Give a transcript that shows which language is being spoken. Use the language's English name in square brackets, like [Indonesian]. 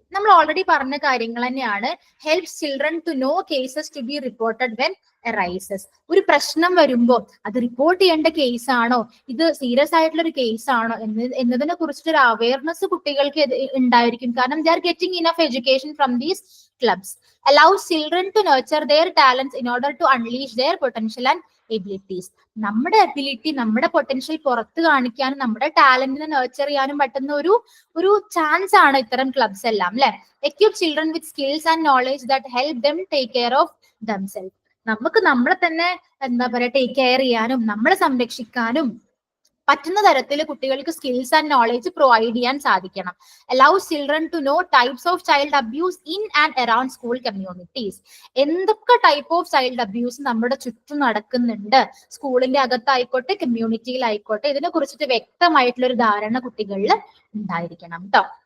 [Malayalam] നമ്മൾ ഓൾറെഡി പറഞ്ഞ കാര്യങ്ങൾ തന്നെയാണ്. [English] Helps children to know cases to be reported when arises. [Malayalam] ഒരു പ്രശ്നം വരുമ്പോൾ അത് റിപ്പോർട്ട് ചെയ്യേണ്ട കേസ് ആണോ, ഇത് സീരിയസ് ആയിട്ടുള്ള ഒരു കേസ് ആണോ എന്നതിനെ കുറിച്ചിട്ടൊരു അവയർനെസ് കുട്ടികൾക്ക് ഉണ്ടായിരിക്കും. [English] കാരണം they are getting enough education from these clubs. Allows children to nurture their talents in order to unleash their potential and abilities. [Malayalam] നമ്മുടെ അബിലിറ്റി, നമ്മുടെ പൊട്ടൻഷ്യൽ പുറത്ത് കാണിക്കാനും നമ്മുടെ ടാലന്റിനെ നർച്ചർ ചെയ്യാനും പറ്റുന്ന ഒരു ചാൻസ് ആണ് ഇത്തരം ക്ലബ്സ് എല്ലാം അല്ലെ? [English] Equip children with skills and knowledge that help them take care of themselves. [Malayalam] നമുക്ക് നമ്മളെ തന്നെ എന്താ പറയാ ടേക്ക് കെയർ ചെയ്യാനും നമ്മളെ സംരക്ഷിക്കാനും പറ്റുന്ന തരത്തിൽ കുട്ടികൾക്ക് സ്കിൽസ് ആൻഡ് നോളജ് പ്രൊവൈഡ് ചെയ്യാൻ സാധിക്കണം. [English] Allows children to know types of child abuse in and around school communities. [Malayalam] എന്തൊക്കെ ടൈപ്പ് ഓഫ് ചൈൽഡ് അബ്യൂസ് നമ്മുടെ ചുറ്റും നടക്കുന്നുണ്ട്, സ്കൂളിന്റെ അകത്തായിക്കോട്ടെ കമ്മ്യൂണിറ്റിയിലായിക്കോട്ടെ, ഇതിനെ കുറിച്ചിട്ട് വ്യക്തമായിട്ടുള്ള ഒരു ധാരണ കുട്ടികളിൽ ഉണ്ടായിരിക്കണം കേട്ടോ.